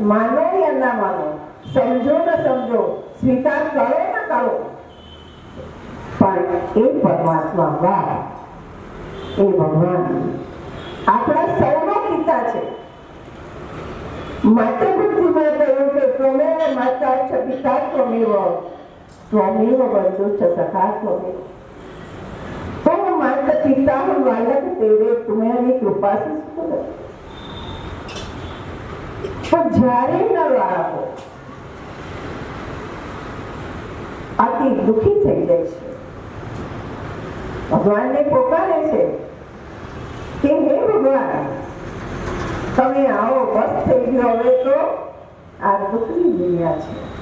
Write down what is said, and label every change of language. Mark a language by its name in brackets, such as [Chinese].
[Gujarati] માનો યા ના માનો, સમજો ન સમજો, સ્વીકાર કરો ન કરો, પણ એ પરમાત્મા બાપ, એ ભગવાન આપણા સૌનો પિતા છે. માટે બુદ્ધિમાં કહ્યું કે [Sanskrit] ત્વમેવ માતા ચ પિતા ત્વમેવ, ત્વમેવ બંધુશ્ચ સખા ત્વમેવ. [Hindi] तो माता पिता बालक तेरे तुम्हारी कृपा से सुंदर. [Gujarati] तो જ્યારે ન બાળકો અતિ દુઃખી થઈ જાય છે, ભગવાનને પોકારે છે કે હે ભગવાન, તમે આવો, બસ થઈ ગયો, હવે તો આ દુઃખની દુનિયા છે.